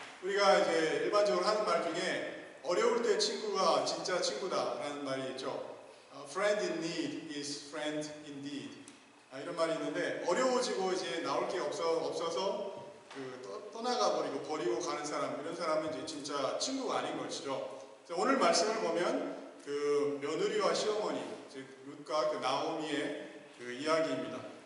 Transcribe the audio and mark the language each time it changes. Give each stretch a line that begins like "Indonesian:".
Korean: 우리가 이제 일반적으로 하는 말 중에 어려울 때 친구가 진짜 친구다라는 말이 있죠.
English: Friend in need is friend indeed.
Korean: 이런 말이 있는데 어려워지고 이제 나올 게 없어서 떠나가 버리고 가는 사람, 이런 사람은 이제 진짜 친구가 아닌 것이죠. 오늘 말씀을 보면 그 며느리와 시어머니, 즉 룻과 그 나오미의 그 이야기입니다.